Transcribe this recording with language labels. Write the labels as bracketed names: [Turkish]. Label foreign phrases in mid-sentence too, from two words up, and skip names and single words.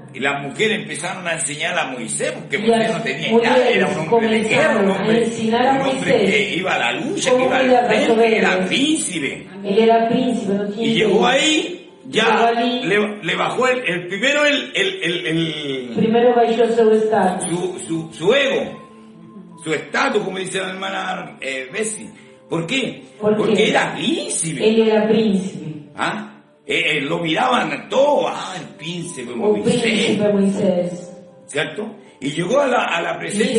[Spanish] y las mujeres empezaron a enseñar a Moisés, porque Y Moisés las no tenía mujeres nada, era un hombre de guerra, un comenzaron a hombre, enseñar a un hombre Moisés que iba a la lucha, cómo que iba al cuidar las frente, era ovejas. príncipe. [Portuguese] ele era príncipe, não tinha [Spanish] Y llegó [Portuguese] ideia. [Spanish] ahí, ya Llegó allí. le bajó el primero [Portuguese] Primeiro baixou seu status, [Spanish] su ego, su estatus, como dice la hermana Bessie. ¿Por qué? ¿Por Porque qué? era príncipe. [Portuguese] Ele era príncipe. [Spanish] ¿Ah? Lo miraban todo, el príncipe [Portuguese] O Moisés, príncipe Moisés. [Spanish] ¿cierto? Y llegó a la presencia